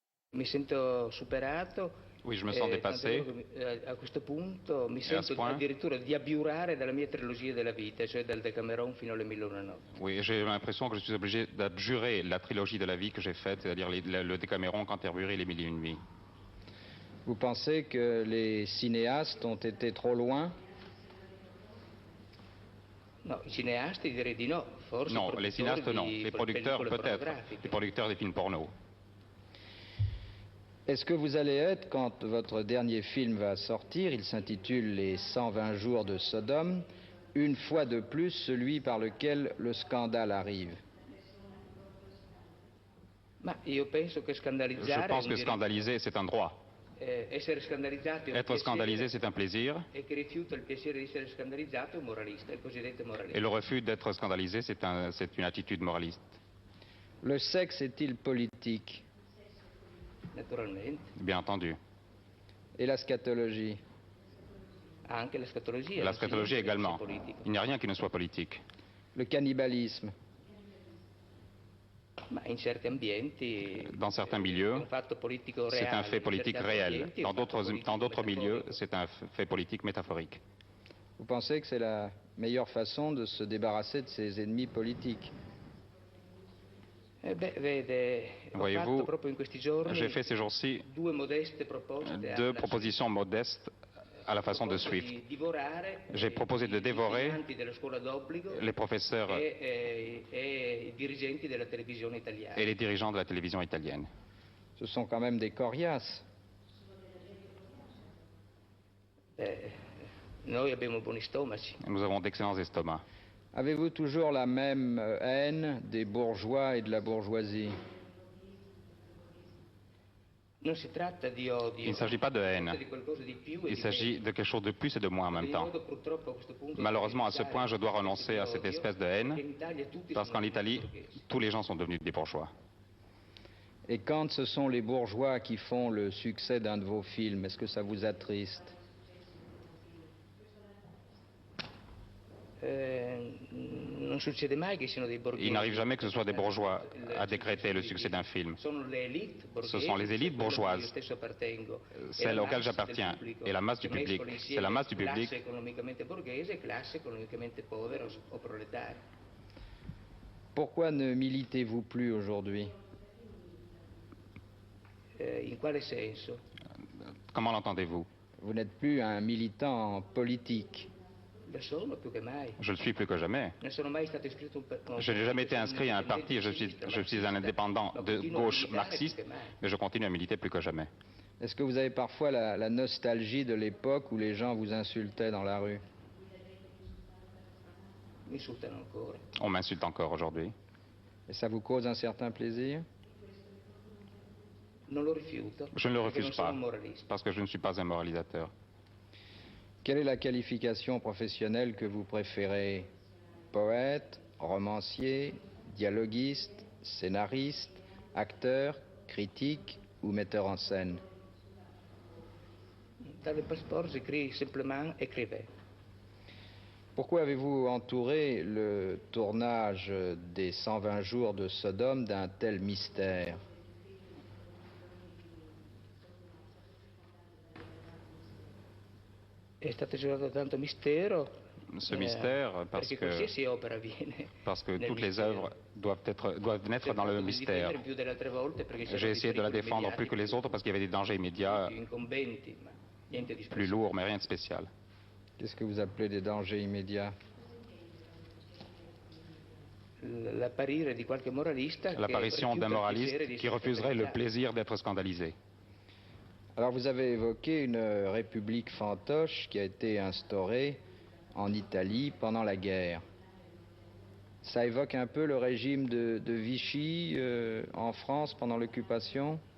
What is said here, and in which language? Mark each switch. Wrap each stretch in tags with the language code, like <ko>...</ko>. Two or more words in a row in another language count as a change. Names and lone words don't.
<it>Mi sento superato.</it> <fr>Oui, je me sens dépassé.</fr> <it>A questo punto mi</it> <fr>Et à ce</fr> <it>sento</it> <fr>point,</fr> <it>addirittura di abiurare dalla mia trilogia della vita, cioè dal Decameron fino alle Mille e una notti.</it> <fr>oui, j'ai l'impression que je suis obligé d'abjurer la trilogie de la vie que j'ai faite, c'est-à-dire le Décaméron, Canterbury et les Mille et une nuits. Vous pensez que les cinéastes ont été trop loin?</fr> <it>No, i cineasti direi di no, forse</it> <fr>Non, les cinéastes non, les producteurs</fr> <it>pellicole</it> <fr>peut-être,</fr> <it>pornografiche.</it> <fr>les producteurs des films porno.</fr> <it>Est-ce que vous allez être, quand votre dernier film va sortir, il s'intitule Les 120 jours de Sodome, une fois de plus celui par lequel le scandale arrive? Ma io penso che</it> <fr>Je</fr> <it>scandalizzare</it> <fr>pense que scandaliser, c'est un droit.</fr> <it>essere scandalizzato è un</it> <fr>Être scandalisé, c'est un plaisir.</fr> <it>e chi rifiuta il piacere di essere scandalizzato è un moralista, il cosiddetto moralista.</it> <fr>Et le refus d'être scandalisé, c'est une attitude moraliste. Le sexe est-il politique?</fr> <it>Naturalmente.</it> <fr>Bien entendu. Et la scatologie?</fr> <it>Anche la scatologia.</it> <fr>La scatologie également.</fr> <it>Politica.</it> <fr>Il n'y a rien qui ne soit politique. Le cannibalisme?</fr> <it>Ma in certi ambienti,</it> <fr>Dans certains milieux,</fr> <it>è un fatto politico</it> <fr>c'est</fr> <it>reale,</it> <fr>un fait politique</fr> <it>in certi</it> <fr>réel.</fr> <it>ambienti è un</it> <fr>Dans</fr> <it>fatto politico</it> <fr>d'autres milieux,</fr> <it>metaforico.</it> <fr>c'est un fait politique métaphorique. Vous pensez que c'est la meilleure façon de se débarrasser de ses ennemis politiques?</fr> <it>Vede, ho</it> <fr>Voyez-vous,</fr> <it>fatto proprio in questi giorni</it> <fr>j'ai fait ces jours-ci</fr> <it>due modeste proposte</it> <fr>deux propositions modestes à la façon de Swift.</fr> <it>di divorare</it> <fr>J'ai proposé de</fr> <it>i</it> <fr>dévorer</fr> <it>insegnanti della scuola d'obbligo</it> <fr>les professeurs</fr> <it>e i dirigenti della televisione italiana.</it> <fr>et les dirigeants de la télévision italienne. Ce sont quand même des coriaces.</fr> <it>Noi abbiamo buoni stomaci.</it> <fr>Nous avons d'excellents estomacs. Avez-vous toujours la même haine des bourgeois et de la bourgeoisie?</fr> <it>Non si tratta di odio,</it> <fr>Il ne s'agit pas de haine.</fr> <it>di qualcosa di più e</it> <fr>Il</fr> <it>di</it> <fr>s'agit</fr> <it>meno.</it> <fr>de quelque chose de plus et de moins en même temps.</fr> <it>Io purtroppo a questo punto</it> <fr>Malheureusement, à ce point, je dois renoncer à cette</fr> <it>odio,</it> <fr>espèce de</fr> <it>perché</it> <fr>haine,</fr> <it>in Italia tutti</it> <fr>parce</fr> <it>sono</it> <fr>qu'en Italie,</fr> <it>borghesi.</it> <fr>tous les gens sont devenus des bourgeois. Et quand ce sont les bourgeois qui font le succès d'un de vos films, est-ce que ça vous attriste?</fr> <it>Non succede mai che siano dei borghesi.</it> <fr>Il n'arrive jamais que ce soit des bourgeois à décréter le succès d'un film.</fr> <it>Sono le élite borghesi,</it> <fr>Ce sont les élites bourgeoises,</fr> <it>io stesso appartengo,</it> <fr>celles</fr> <it>e la</it> <fr>auxquelles</fr> <it>masse del</it> <fr>j'appartiens,</fr> <it>pubblico,</it> <fr>et la masse du</fr> <it>che mescola</it> <fr>public.</fr> <it>insieme</it> <fr>C'est la masse du</fr> <it>classe</it> <fr>public.</fr> <it>economicamente borghese e classe economicamente povera o proletaria.</it> <fr>Pourquoi ne militez-vous plus aujourd'hui?</fr> <it>In quale senso?</it> <fr>Comment l'entendez-vous? Vous n'êtes plus un militant politique.</fr> <it>Lo sono più che mai.</it> <fr>Je le suis plus que jamais.</fr> <it>Non sono mai stato iscritto a un</it> <fr>Je n'ai jamais été inscrit à un parti, je suis un indépendant de gauche marxiste, mais je continue à militer plus que jamais. Est-ce que vous avez parfois la nostalgie de l'époque où les gens vous insultaient dans la rue?</fr> <it>Mi insultano ancora.</it> <fr>On m'insulte encore aujourd'hui. Et ça vous cause un certain plaisir?</fr> <it>Non lo rifiuto.</it> <fr>Je ne le</fr> <it>perché</it> <fr>refuse</fr> <it>non sono</it> <fr>pas,</fr> <it>un moralista.</it> <fr>parce que je ne suis pas un moralisateur. Quelle est la qualification professionnelle que vous préférez? Poète, romancier, dialoguiste, scénariste, acteur, critique ou metteur en scène? Dans le passeport, j'écris simplement écrivain. Pourquoi avez-vous entouré le tournage des 120 jours de Sodome d'un tel mystère?</fr> <it>È stato girato tanto mistero.</it> <fr>Ce mystère, parce</fr> <it>perché</it> <fr>que,</fr> <it>qualsiasi opera avviene.</it> <fr>parce que</fr> <it>nel</it> <fr>toutes les</fr> <it>mistero.</it> <fr>œuvres doivent naître dans le</fr> <it>Cercato di</it> <fr>mystère.</fr> <it>difendere più delle altre volte perché c'erano</it> <fr>J'ai essayé de la</fr> <it>pericoli</it> <fr>défendre plus que les</fr> <it>mediatici,</it> <fr>autres parce qu'il y avait des dangers immédiats,</fr> <it>più incombenti, ma niente di</it> <fr>plus lourds, mais rien de spécial. Qu'est-ce que vous appelez des dangers immédiats?</fr> <it>L'apparire di qualche moralista</it> <fr>L'apparition d'un moraliste qui refuserait le plaisir. plaisir d'être scandalisé. Alors vous avez évoqué une république fantoche qui a été instaurée en Italie pendant la guerre. Ça évoque un peu le régime de Vichy en France pendant l'occupation?</fr>